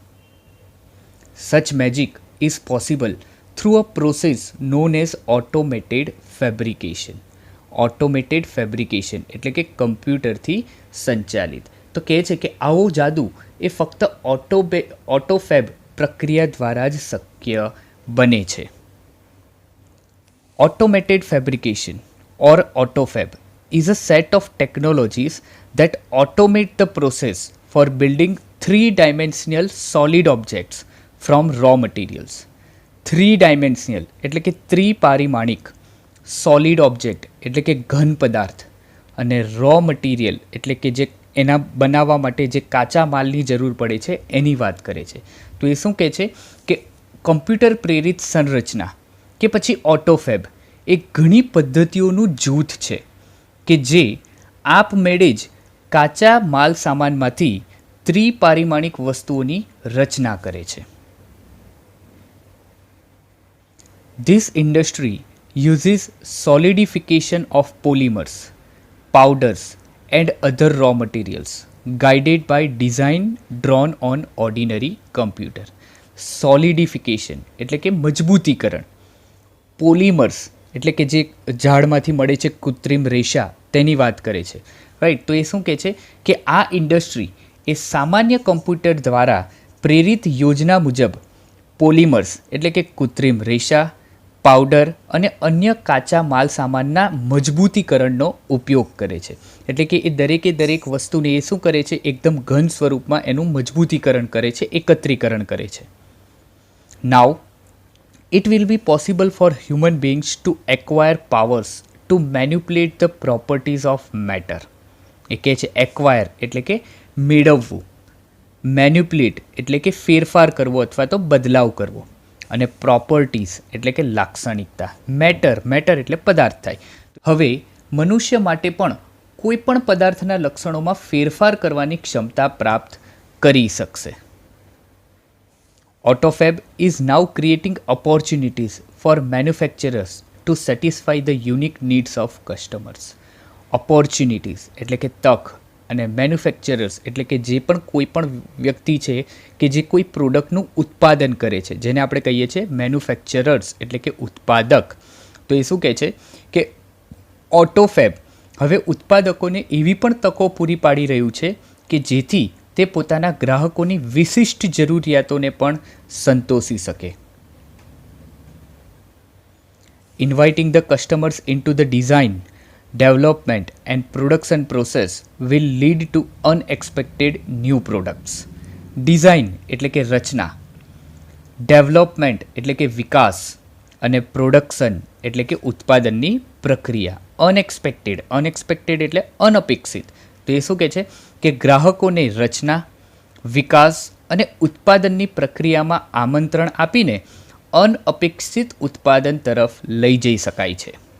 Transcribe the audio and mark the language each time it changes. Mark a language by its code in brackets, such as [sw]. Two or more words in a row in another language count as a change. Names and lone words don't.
[en] Such magic is possible through a process known as automated fabrication. automated fabrication [gu] એટલે કે કમ્પ્યુટરથી સંચાલિત. તો કહે છે કે આવો જાદુ એ ફક્ત ઓટોફેબ પ્રક્રિયા દ્વારા જ શક્ય બને છે. [en] Automated fabrication or AutoFab is a set of technologies that automate the process for building three-dimensional solid objects from raw materials. [gu] Three-dimensional એટલે કે ત્રિપારિમાણિક, [en] solid object [gu] એટલે કે ઘન પદાર્થ, અને [en] raw material [gu] એટલે કે જે એના બનાવવા માટે જે કાચા માલની જરૂર પડે છે એની વાત કરે છે. તો એ શું કહે છે કે કમ્પ્યુટર પ્રેરિત સંરચના કે પછી ઓટોફેબ એ ઘણી પદ્ધતિઓનું જૂથ છે કે જે આપમેળે જ કાચા માલ સામાનમાંથી ત્રિપારિમાણિક વસ્તુઓની રચના કરે છે. [en] This industry uses solidification of polymers, powders and other raw materials guided by design drawn on ordinary computer. [gu] સોલિડિફિકેશન એટલે કે મજબૂતીકરણ, પોલિમર્સ એટલે કે જે ઝાડમાંથી મળે છે કૃત્રિમ રેશા તેની વાત કરે છે. રાઈટ. તો એ શું કહે છે કે આ ઇન્ડસ્ટ્રી એ સામાન્ય કમ્પ્યુટર દ્વારા પ્રેરિત યોજના મુજબ પોલિમર્સ એટલે કે કૃત્રિમ રેશા, પાવડર અને અન્ય કાચા માલ સામાનના મજબૂતીકરણનો ઉપયોગ કરે છે. એટલે કે એ દરેકે દરેક વસ્તુને એ શું કરે છે, એકદમ ઘન સ્વરૂપમાં એનું મજબૂતીકરણ કરે છે, એકત્રીકરણ કરે છે. [en] Now, it will be possible for human beings to acquire powers to manipulate the properties of matter. [gu] એ કહે છે એક્વાયર એટલે કે મેળવવું, મેન્યુપ્યુલેટ એટલે કે ફેરફાર કરવો અથવા તો બદલાવ કરવો, અને પ્રોપર્ટીઝ એટલે કે લાક્ષણિકતા. મેટર એટલે પદાર્થ થાય. હવે મનુષ્ય માટે પણ કોઈ પણ પદાર્થના લક્ષણોમાં ફેરફાર કરવાની ક્ષમતા પ્રાપ્ત કરી શકશે. [en] AutoFab is now creating opportunities for manufacturers to satisfy the unique needs of customers. [gu] Opportunities એટલે કે તક, અને મેન્યુફેક્ચરર્સ એટલે કે જે પણ કોઈ પણ વ્યક્તિ છે કે જે કોઈ પ્રોડક્ટનું ઉત્પાદન કરે છે, જેને આપણે કહીએ છીએ મેન્યુફેક્ચરર્સ એટલે કે ઉત્પાદક. તો એ શું કહે છે કે ઓટોફેબ હવે ઉત્પાદકોને એવી પણ તકો પૂરી પાડી રહ્યું છે કે જેથી તે પોતાના ગ્રાહકોની વિશિષ્ટ જરૂરિયાતોને પણ સંતોષી શકે. [en] Inviting the customers into the design, development and production process will lead to unexpected new products. [gu] ડિઝાઇન એટલે કે રચના, ડેવલપમેન્ટ એટલે કે વિકાસ અને પ્રોડક્શન એટલે કે ઉત્પાદનની પ્રક્રિયા. અનએક્સપેક્ટેડ એટલે અનપેક્ષિત. તો એ શું કહે છે કે ગ્રાહકોને રચના, વિકાસ અને ઉત્પાદનની પ્રક્રિયામાં આમંત્રણ આપીને અનઅપેક્ષિત ઉત્પાદન તરફ લઈ જઈ શકાય છે.